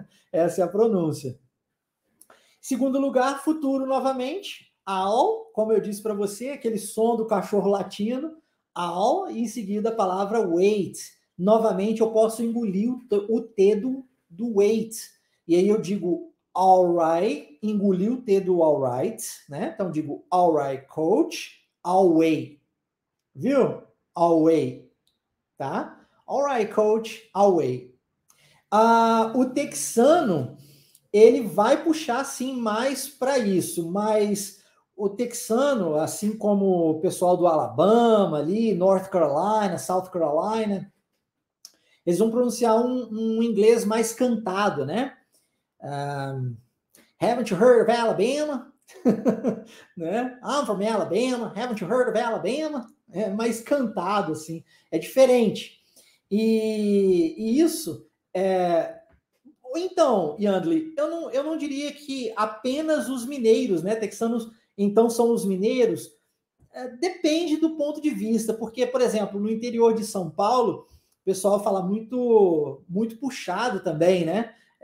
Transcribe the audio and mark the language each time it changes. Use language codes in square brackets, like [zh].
[pt] Essa é a pronúncia. Segundo lugar, futuro novamente. Ao, como eu disse para você, aquele som do cachorro latindo. Ao, e em seguida a palavra wait. Novamente eu posso engolir o T do wait. E aí eu digo alright, engoli o T do alright, né? Então digo [en] alright, coach, I'll wait. [pt] Viu? [en] I'll wait, tá? Alright, coach, I'll wait. [pt] O texano, ele vai puxar sim mais para isso, mas o texano, assim como o pessoal do Alabama ali, North Carolina, South Carolina, eles vão pronunciar um inglês mais cantado, né? [en] Haven't you heard of Alabama? Né? I'm from Alabama. Haven't you heard of Alabama? [pt] É mais cantado, assim. É diferente. E isso Então, Yandli, eu não diria que apenas os mineiros, né? Texanos, então, são os mineiros. Depende do ponto de vista, porque, por exemplo, no interior de São Paulo, o pessoal fala muito, muito puxado também, né?